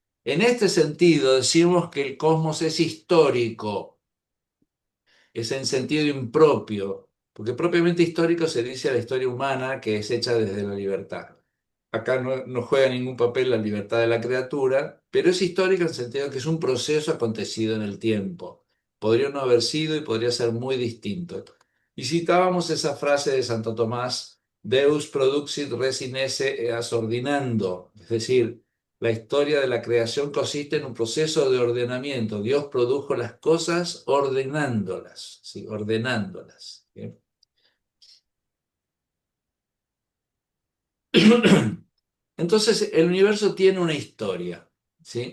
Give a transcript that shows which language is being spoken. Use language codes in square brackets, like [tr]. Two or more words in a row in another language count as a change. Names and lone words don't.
[es] En este sentido, decimos que el cosmos es histórico, es en sentido impropio, porque propiamente histórico se dice a la historia humana, que es hecha desde la libertad. Acá no juega ningún papel la libertad de la criatura, pero es histórica en el sentido de que es un proceso acontecido en el tiempo. Podría no haber sido y podría ser muy distinto. Y citábamos esa frase de Santo Tomás: [la] Deus produxit res in esse eas ordinando, [es] es decir, la historia de la creación consiste en un proceso de ordenamiento. Dios produjo las cosas ordenándolas, ¿sí? Ordenándolas. ¿Sí? Entonces, el universo tiene una historia, ¿sí?